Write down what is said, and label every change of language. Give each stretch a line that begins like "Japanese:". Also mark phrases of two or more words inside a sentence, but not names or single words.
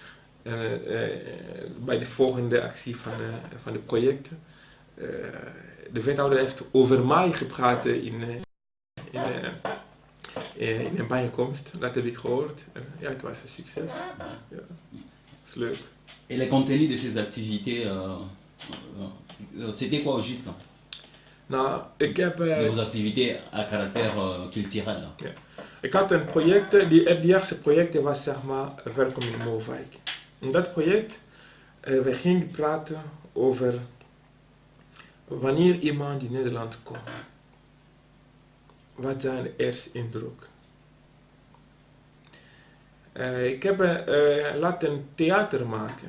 Dutch: Bij de volgende actie van de projecten. De wethouder heeft over mij gepraat in een bijeenkomst. Dat heb ik gehoord. Ja, het was een succes. Ja, dat is leuk.
French: Et les contenus de ces activités, c'était quoi au juste?
Dutch: Nou, ik heb...
French: de vos activités à caractère culturel.
Dutch: Ja. Ik had een project, het eerste project was zeg maar Welkom in Moerwijk. In dat project, we gingen praten over wanneer iemand in Nederland komt. Wat zijn de eerste indruk? Ik heb laten theater maken.